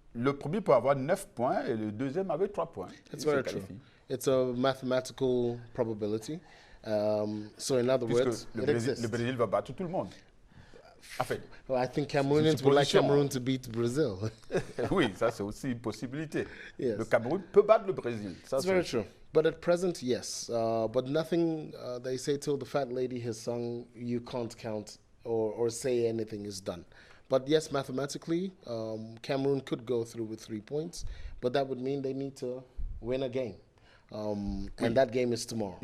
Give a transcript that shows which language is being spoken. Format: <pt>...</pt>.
<fr>Le premier peut avoir 9 points et le deuxième avec 3 points.</fr> <en>That's very true. It's a mathematical probability. So in other words,</en> <fr>le Brésil va battre tout le monde. Enfin,</fr> <en>well, I think Cameroonians would like Cameroon to beat Brazil.</en> <fr>Oui, ça c'est aussi une possibilité.</fr> <en>Yes.</en> <fr>Le Cameroun peut battre le Brésil.</fr> <en>That's very true. But at present, yes. But nothing, they say till the fat lady has sung, you can't count or say anything is done. But yes, mathematically, Cameroon could go through with 3 points, but that would mean they need to win a game. And that game is tomorrow.</en>